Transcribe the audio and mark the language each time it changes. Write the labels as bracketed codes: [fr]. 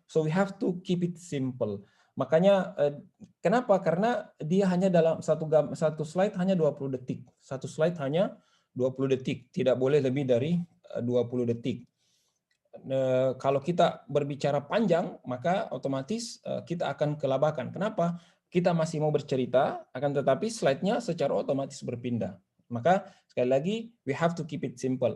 [en] So we have to keep it simple. [id] Makanya kenapa? Karena dia hanya dalam satu slide hanya 20 detik. Satu slide hanya 20 detik, tidak boleh lebih dari 20 detik. Kalau kita berbicara panjang, maka otomatis kita akan kelabakan. Kenapa? Kita masih mau bercerita, akan tetapi slide-nya secara otomatis berpindah. Maka sekali lagi, [en] we have to keep it simple.